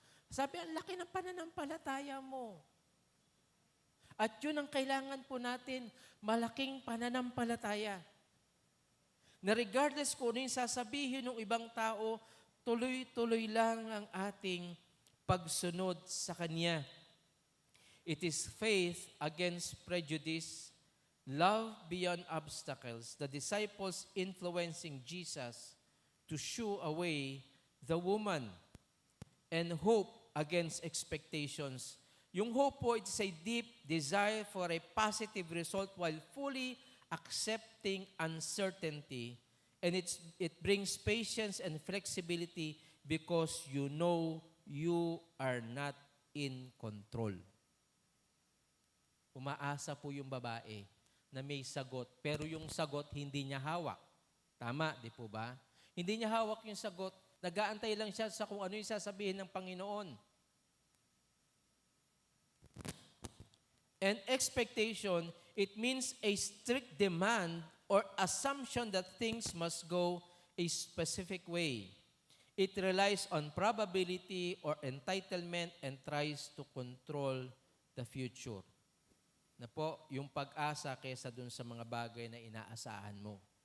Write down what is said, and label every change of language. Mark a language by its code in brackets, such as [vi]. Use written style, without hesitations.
[tl] Sabi, ang laki ng pananampalataya mo. At yun ang kailangan po natin, malaking pananampalataya. Na regardless kung ano yung sasabihin ng ibang tao, tuloy-tuloy lang ang ating pagsunod sa Kanya. [en] It is faith against prejudice, love beyond obstacles, the disciples influencing Jesus to shoo away the woman, and hope against expectations. Yung hope po, it's a deep desire for a positive result while fully accepting uncertainty. And it brings patience and flexibility because you know you are not in control. [tl] Umaasa po yung babae na may sagot, pero yung sagot hindi niya hawak. Tama, di po ba? Hindi niya hawak yung sagot. Nag-aantay lang siya sa kung ano yung sasabihin ng Panginoon. [en] And expectation, it means a strict demand or assumption that things must go a specific way. It relies on probability or entitlement and tries to control the future. [tl] Na po, yung pag-asa kaysa dun sa mga bagay na inaasahan mo.